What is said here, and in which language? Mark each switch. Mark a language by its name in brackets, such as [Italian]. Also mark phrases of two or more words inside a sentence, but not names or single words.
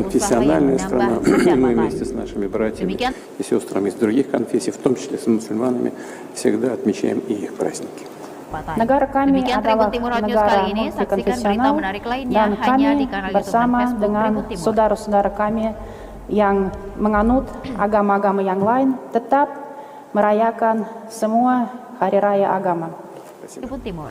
[Russian] конфессиональная страна, [Indonesian] menambah [Russian] и мы [Indonesian] pendapatan. [Russian] вместе с нашими братьями [Indonesian] Demikian. [Russian] и сестрами из других конфессий, в том числе с мусульманами, всегда отмечаем и их праздники. [Indonesian] Negara kami Demikian adalah Tribun Timur Hotnews negara kali ini. Saksikan berita multikonfesional menarik lainnya dan hanya kami di kanal YouTube dan bersama Facebook dengan Tribun Timur. saudara-saudara kami yang menganut agama-agama yang lain tetap merayakan semua hari raya agama. Tribun Timur.